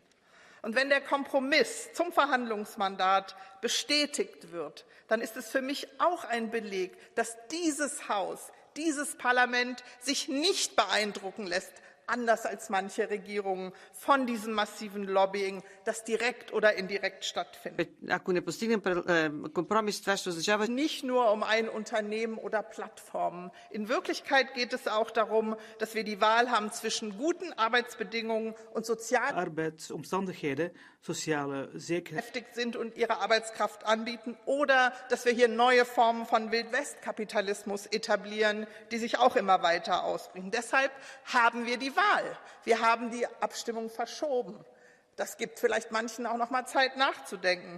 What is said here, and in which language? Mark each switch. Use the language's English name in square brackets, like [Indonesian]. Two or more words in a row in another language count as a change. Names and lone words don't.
[German] Und wenn der Kompromiss zum Verhandlungsmandat bestätigt wird, dann ist es für mich auch ein Beleg, dass dieses Haus dieses Parlament sich nicht beeindrucken lässt, anders als manche Regierungen, von diesem massiven Lobbying, das direkt oder indirekt stattfindet. Nicht nur um ein Unternehmen oder Plattformen. In Wirklichkeit geht es auch darum, dass wir die Wahl haben zwischen guten Arbeitsbedingungen und sozialen [Dutch] arbeidsomstandigheden, sociale zekerheid [German] beschäftigt sind und ihre Arbeitskraft anbieten, oder dass wir hier neue Formen von Wildwestkapitalismus etablieren, die sich auch immer weiter ausbreiten. Deshalb haben wir die Wahl. Wir haben die Abstimmung verschoben. Das gibt vielleicht manchen auch noch mal Zeit nachzudenken.